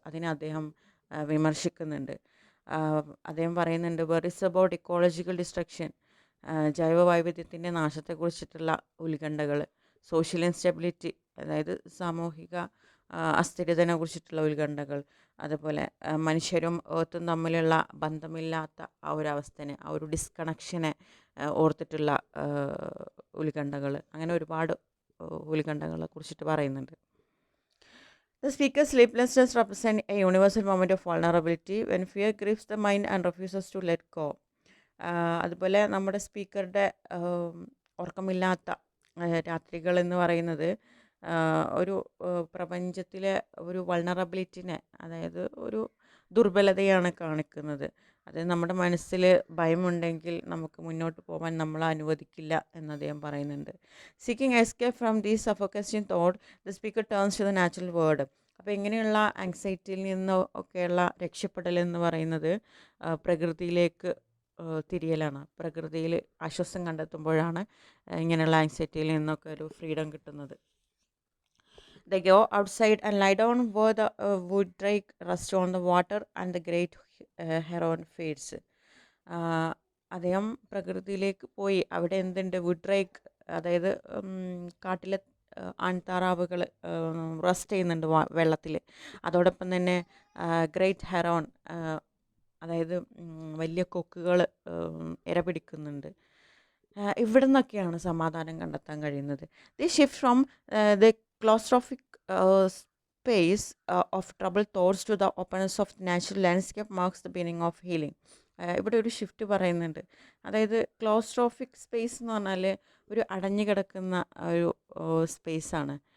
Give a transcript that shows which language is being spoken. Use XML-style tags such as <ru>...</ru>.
<ml>അതിനെ അദ്ദേഹം വിമർശിക്കുന്നുണ്ട്. അദ്ദേഹം പറയുന്നുണ്ട്,</ml> <en>worries about ecological destruction,</en> <ml>ജൈവ വൈവിധ്യത്തിൻ്റെ നാശത്തെക്കുറിച്ചിട്ടുള്ള ഉത്കണ്ഠകൾ, സോഷ്യൽ ഇൻസ്റ്റെബിലിറ്റി, അതായത് സാമൂഹിക അസ്ഥിരതയെ കുറിച്ചിട്ടുള്ള ഉത്കണ്ഠകൾ, അതുപോലെ മനുഷ്യരും ഏർത്തും തമ്മിലുള്ള ബന്ധമില്ലാത്ത ആ ഒരു അവസ്ഥനെ, ആ ഒരു ഡിസ്കണക്ഷനെ ഓർത്തിട്ടുള്ള ഉത്കണ്ഠകൾ, അങ്ങനെ ഒരുപാട് ഉത്കണ്ഠകളെ കുറിച്ചിട്ട് പറയുന്നുണ്ട്.</ml> <en>The speaker's sleeplessness represents a universal moment of vulnerability when fear grips the mind and refuses to let go.</en> <ml>അതുപോലെ നമ്മുടെ സ്പീക്കറുടെ ഉറക്കമില്ലാത്ത രാത്രികൾ എന്ന് പറയുന്നത് ഒരു പ്രപഞ്ചത്തിലെ ഒരു വൾണറബിലിറ്റിനെ, അതായത് ഒരു ദുർബലതയാണ് കാണിക്കുന്നത്. അത് നമ്മുടെ മനസ്സിൽ ഭയമുണ്ടെങ്കിൽ നമുക്ക് മുന്നോട്ട് പോകാൻ നമ്മൾ അനുവദിക്കില്ല എന്ന് അദ്ദേഹം പറയുന്നുണ്ട്.</ml> <en>Seeking escape from these suffocating thought, the speaker turns to the natural world.</en> <ml>അപ്പോൾ ഇങ്ങനെയുള്ള ആങ്സൈറ്റിയിൽ നിന്ന് ഒക്കെയുള്ള രക്ഷപ്പെടൽ എന്ന് പറയുന്നത് പ്രകൃതിയിലേക്ക് തിരിയലാണ്. പ്രകൃതിയിൽ ആശ്വാസം കണ്ടെത്തുമ്പോഴാണ് ഇങ്ങനെയുള്ള ആങ്സൈറ്റിയിൽ നിന്നൊക്കെ ഒരു ഫ്രീഡം കിട്ടുന്നത്.</ml> <en>They go outside and lie down where the wood drake rests on the water and the great heron feeds.</en> <ml>അദ്ദേഹം പ്രകൃതിയിലേക്ക് പോയി, അവിടെ എന്തുണ്ട്, വുഡ് ഡ്രേക്ക്, അതായത് കാട്ടിലെ ആൺതാറാവുകൾ റെസ്റ്റ് ചെയ്യുന്നുണ്ട് വെള്ളത്തിൽ. അതോടൊപ്പം തന്നെ ഗ്രേറ്റ് ഹെറോൺ, അതായത് വലിയ കൊക്കുകൾ ഇര പിടിക്കുന്നുണ്ട്. ഇവിടെ നിന്നൊക്കെയാണ് സമാധാനം കണ്ടെത്താൻ കഴിയുന്നത്.</ml> <en>The shift from the claustrophobic space of troubled thoughts to the openness of the natural landscape marks the beginning of healing.</en> <ml>ഇവിടെ ഒരു ഷിഫ്റ്റ് പറയുന്നുണ്ട്. അതായത് ക്ലോസ്ട്രോഫിക് സ്പേസ് എന്ന് പറഞ്ഞാൽ ഒരു അടഞ്ഞു കിടക്കുന്ന ഒരു സ്പേസാണ്.</ml>